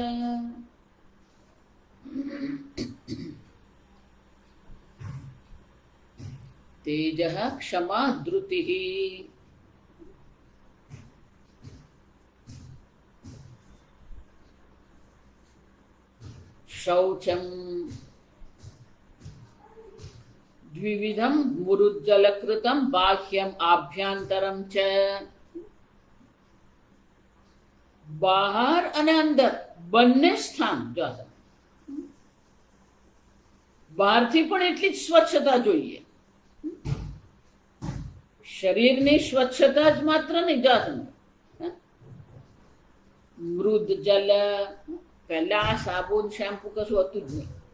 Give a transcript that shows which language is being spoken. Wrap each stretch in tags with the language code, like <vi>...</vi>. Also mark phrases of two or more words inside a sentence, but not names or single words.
<sa>तेजः क्षमा धृतिः शौचं द्विविधं मुरुज्जलकृतं बाह्यम् आभ्यंतरं च।</sa> <gu>બહાર અને અંદર બંને સ્થાન જો બહારથી પણ એટલી જ સ્વચ્છતા જોઈએ. શરીરની સ્વચ્છતા જ માત્ર નહીં, જાતનું</gu> <sa>મૃદ જલ,</sa> <gu>પહેલા આ સાબુન શેમ્પુ કશું હતું જ નહીં.</gu>